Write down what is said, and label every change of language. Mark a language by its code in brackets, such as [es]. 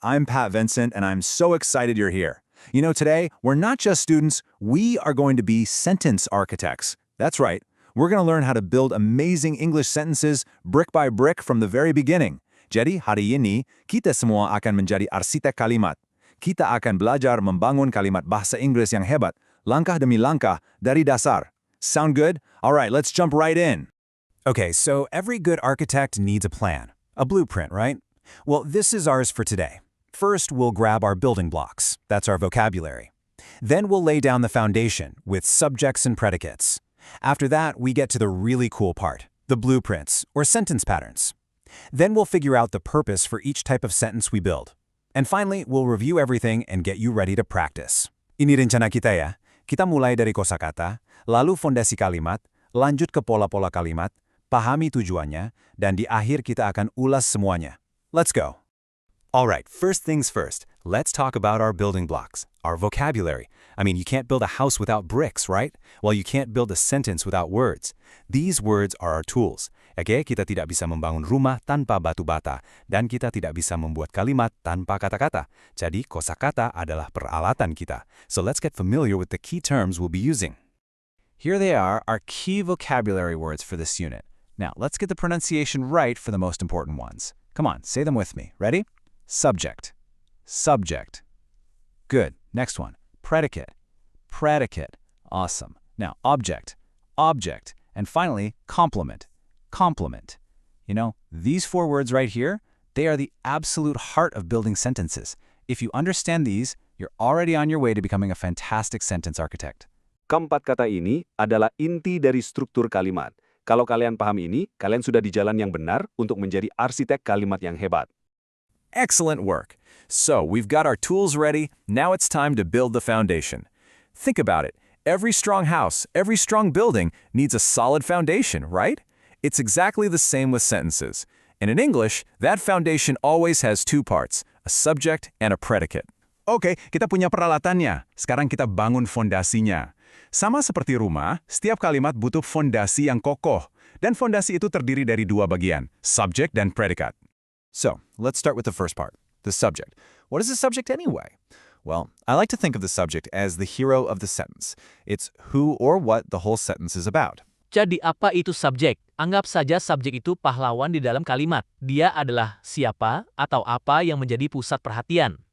[en] I'm Pat Vincent, and I'm so excited you're here. You know, today, we're not just students, we are going to be sentence architects. That's right. We're going to learn how to build amazing English sentences brick by brick from the very beginning. [id] Jadi, hari ini, kita semua akan menjadi arsitek kalimat. Kita akan belajar membangun kalimat bahasa Inggris yang hebat, langkah demi langkah, dari dasar. [en] Sound good? All right, let's jump right in. Okay, so every good architect needs a plan, a blueprint, right? Well, this is ours for today. First, we'll grab our building blocks. That's our vocabulary. Then we'll lay down the foundation with subjects and predicates. After that, we get to the really cool part, the blueprints, or sentence patterns. Then we'll figure out the purpose for each type of sentence we build. And finally, we'll review everything and get you ready to practice. [id] Ini rencana kita ya. Kita mulai dari kosakata, lalu fondasi kalimat, lanjut ke pola-pola kalimat, pahami tujuannya, dan di akhir kita akan ulas semuanya. [en] Let's go. All right, first things first, let's talk about our building blocks, our vocabulary. I mean, you can't build a house without bricks, right? Well, you can't build a sentence without words. These words are our tools. [id] Oke, kita tidak bisa membangun rumah tanpa batu bata, dan kita tidak bisa membuat kalimat tanpa kata-kata. Jadi, kosakata adalah peralatan kita. [en] So let's get familiar with the key terms we'll be using. Here they are, our key vocabulary words for this unit. Now, let's get the pronunciation right for the most important ones. Come on, say them with me. Ready? Subject. Subject. Good. Next one. Predicate. Predicate. Awesome. Now, object. Object. And finally, complement. Complement. You know, these four words right here, they are the absolute heart of building sentences. If you understand these, you're already on your way to becoming a fantastic sentence architect. [id] Keempat kata ini adalah inti dari struktur kalimat. Kalau kalian paham ini, kalian sudah di jalan yang benar untuk menjadi arsitek kalimat yang hebat. [en] Excellent work. So, we've got our tools ready. Now it's time to build the foundation. Think about it. Every strong house, every strong building needs a solid foundation, right? It's exactly the same with sentences. And in English, that foundation always has two parts, a subject and a predicate. [id] Oke, kita punya peralatannya. Sekarang kita bangun fondasinya. Sama seperti rumah, setiap kalimat butuh fondasi yang kokoh. Dan fondasi itu terdiri dari dua bagian, subject dan predicate. [en] So, let's start with the first part, the subject. What is the subject anyway? Well, I like to think of the subject as the hero of the sentence. It's who or what the whole sentence is about. [id] Jadi apa itu subjek? Anggap saja subjek itu pahlawan di dalam kalimat. Dia adalah siapa atau apa yang menjadi pusat perhatian.